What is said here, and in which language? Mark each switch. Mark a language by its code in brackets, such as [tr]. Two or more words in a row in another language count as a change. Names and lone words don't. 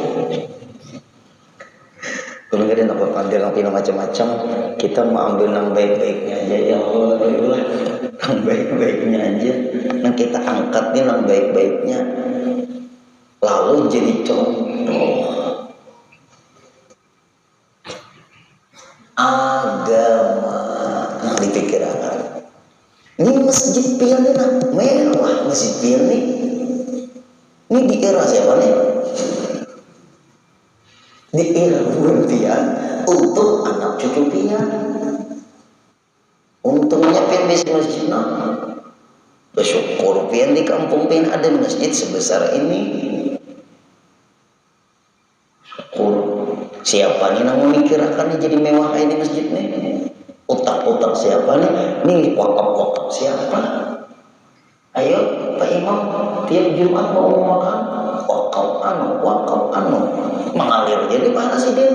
[id] Kalau nggak ada ambil macam-macam, kita mau ambil yang baik-baiknya aja ya Allah, yang baik-baiknya aja. Nah kita angkat nih yang baik-baiknya, lalu jadi contoh agama. [bjn] Nah dipikirkan, ini masjid pian nih, nah mewah masjid pian nih. [id] Ini di era siapa nih? [bjn] Di era bulan pian untuk anak cucu pian. Untungnya pian bisa masjid nah. Bersyukur pian di kampung pian ada masjid sebesar ini. [id] Syukur. Siapa nih yang memikirkan jadi mewah ini masjid nih? Otak-otak siapa nih? Nih wakaf-wakaf siapa? Ayo Pak Imam, tiap Jumat mau makan wakaf anu mengalir jadi mana sih dia?